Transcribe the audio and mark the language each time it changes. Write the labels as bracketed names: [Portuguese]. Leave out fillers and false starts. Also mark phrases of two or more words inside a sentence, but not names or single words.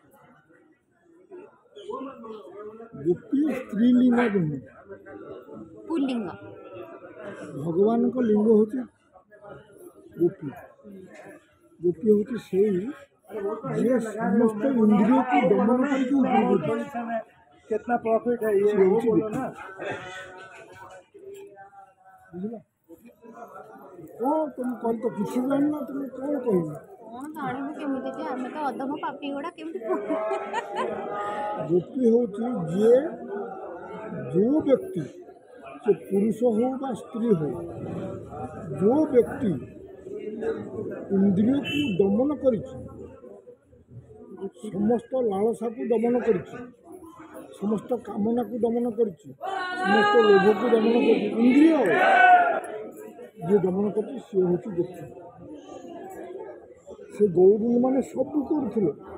[Odia] ଗୋପୀ ସ୍ତ୍ରୀଲିଙ୍ଗ ନୁହେଁ ପୁଲିଙ୍ଗ ଭଗବାନଙ୍କ ଲିଙ୍ଗ ହେଉଛି ଗୋପୀ ଗୋପୀ ହେଉଛି ସେଇ ଯିଏ ସମସ୍ତ ଇନ୍ଦ୍ରିୟକୁ ଦମନ କରିକି [Hindi] कितना प्रॉफिट है ये वो बोलो ना [Odia] ବୁଝିଲ କ'ଣ ତୁମେ କହି ତ କିଛି ଜାଣିନ ତୁମେ କ'ଣ କହିବ କ'ଣ ଜାଣିବୁ କେମିତି ଯେ ଆମେ ତ ଅଧମ ପାପି ଗୁଡ଼ା କେମିତି ଗୋପୀ ହେଉଛି ଯିଏ ଯେଉଁ ବ୍ୟକ୍ତି ସେ ପୁରୁଷ ହଉ ବା ସ୍ତ୍ରୀ ହଉ ଯେଉଁ ବ୍ୟକ୍ତି ଇନ୍ଦ୍ରିୟକୁ ଦମନ କରିଛି ସମସ୍ତ ଲାଳସାକୁ ଦମନ କରିଛି ସମସ୍ତ କାମନାକୁ ଦମନ କରିଛି ସମସ୍ତ ଲୋଭକୁ ଦମନ କରିଛି ଇନ୍ଦ୍ରିୟ ଯିଏ ଦମନ କରିଛି ସିଏ ହେଉଛି ଗୋପୀ ସେ ଗୌରୀମାନେ ସବୁ କରୁଥିଲେ